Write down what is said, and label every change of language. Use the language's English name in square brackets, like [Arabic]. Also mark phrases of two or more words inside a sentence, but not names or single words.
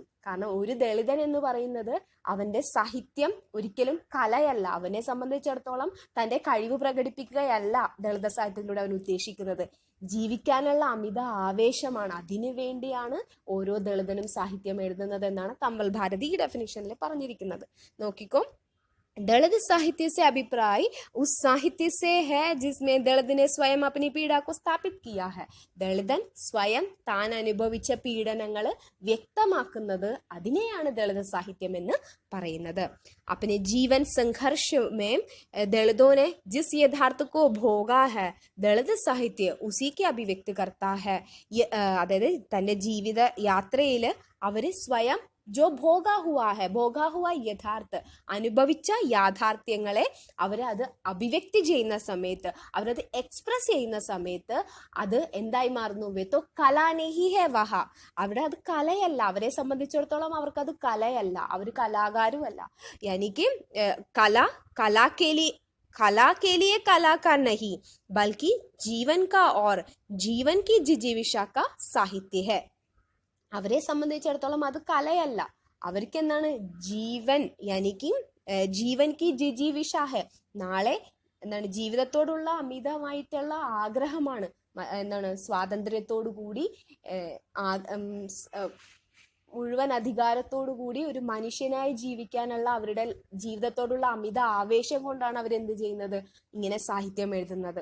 [Malayalam] കാരണം ഒരു ദളിതൻ എന്ന് പറയുന്നത് അവന്റെ സാഹിത്യം ഒരിക്കലും കലയല്ല. അവനെ സംബന്ധിച്ചിടത്തോളം തന്റെ കഴിവ് പ്രകടിപ്പിക്കുകയല്ല ദളിത സാഹിത്യത്തിലൂടെ അവൻ ഉദ്ദേശിക്കുന്നത്, ജീവിക്കാനുള്ള അമിത ആവേശമാണ്. അതിനു വേണ്ടിയാണ് ഓരോ ദളിതനും സാഹിത്യം എഴുതുന്നത് എന്നാണ് കമൽ ഭാരതി ഈ ഡെഫിനിഷനിൽ പറഞ്ഞിരിക്കുന്നത്. നോക്കിക്കോ, [Hindi] दलित साहित्य से अभिप्राय उस साहित्य से है जिसमें दलित ने स्वयं अपनी पीड़ा को स्थापित किया है. [Malayalam] ദളിതൻ സ്വയം താൻ അനുഭവിച്ച പീഡനങ്ങൾ വ്യക്തമാക്കുന്നത് അതിനെയാണ് ദളിത് സാഹിത്യം എന്ന് പറയുന്നത്. [Hindi] अपने जीवन संघर्ष में दलितों ने जिस यथार्थ को भोगा है, दलित साहित्य उसी की अभिव्यक्त करता है. [Malayalam] അതായത് തൻ്റെ ജീവിത യാത്രയിൽ അവര് സ്വയം [Hindi] जो भोगा हुआ यथार्थ, [Malayalam] അനുഭവിച്ച യാഥാർത്ഥ്യങ്ങളെ അവരത് അഭിവ്യക്തി ചെയ്യുന്ന സമയത്ത്, അവരത് എക്സ്പ്രസ് ചെയ്യുന്ന സമയത്ത് അത് എന്തായി മാറുന്നു, [Hindi] वह तो कला नहीं है वह, [Malayalam] അവിടെ അത് കലയല്ല. അവരെ സംബന്ധിച്ചിടത്തോളം അവർക്കത് കലയല്ല, അവർ കലാകാരുമല്ല. [Hindi] എനിക്ക് कला के लिए कलाकार नहीं बल्कि जीवन का और जीवन की जिजीविषा का साहित्य है. [Malayalam] അവരെ സംബന്ധിച്ചിടത്തോളം അത് കലയല്ല, അവർക്ക് എന്താണ് ജീവൻ, [Hindi] यानी की जीवन की जिजीविषा है, [Malayalam] നാളെ എന്താണ് ജീവിതത്തോടുള്ള അമിതമായിട്ടുള്ള ആഗ്രഹമാണ്, എന്താണ് സ്വാതന്ത്ര്യത്തോടു കൂടി മുഴുവൻ അധികാരത്തോടു കൂടി ഒരു മനുഷ്യനായി ജീവിക്കാനുള്ള അവരുടെ ജീവിതത്തോടുള്ള അമിത ആവേശം കൊണ്ടാണ് അവരെന്ത് ചെയ്യുന്നത്, ഇങ്ങനെ സാഹിത്യം എഴുതുന്നത്.